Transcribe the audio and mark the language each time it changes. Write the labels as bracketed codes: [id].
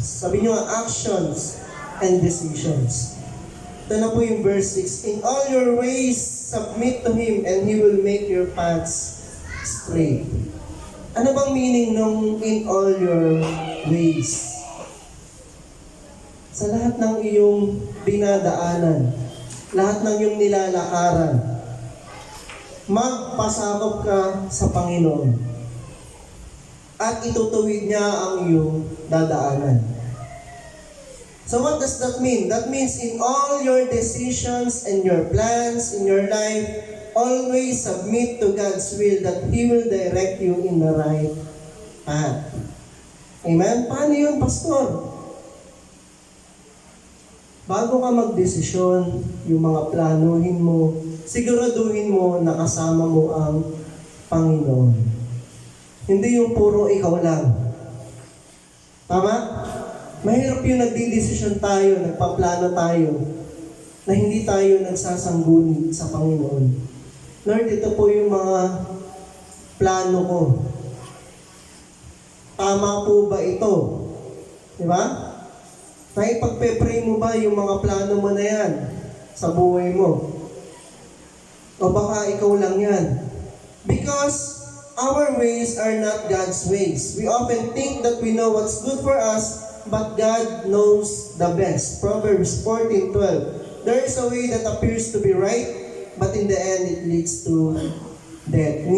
[tl] Sabi niyo, [en] actions and decisions. [tl] Ito na po yung [en] verse 6. In all your ways, submit to Him and He will make your paths straight. [tl] Ano bang meaning ng [en] in all your ways? [tl] Sa lahat ng iyong dinadaanan, lahat ng iyong nilalakaran, magpasakop ka sa Panginoon at itutuwid niya ang iyong dadaanan. [en] So what does that mean? That means in all your decisions and your plans in your life, always submit to God's will that He will direct you in the right path. [tl] Amen? Paano yun, Pastor? Bago ka magdesisyon, yung mga planuhin mo, siguraduhin mo na kasama mo ang Panginoon. Hindi yung puro ikaw lang. Tama? Mahirap yung nagdidesisyon tayo, nagpaplano tayo, na hindi tayo nagsasangguni sa Panginoon. Lord, ito po yung mga plano ko. Tama po ba ito? Di ba? Naipagpe-pray mo ba yung mga plano mo na yan sa buhay mo? O baka ikaw lang yan? [en] Because our ways are not God's ways. We often think that we know what's good for us, but God knows the best. Proverbs 14:12. There is a way that appears to be right, but in the end, it leads to death.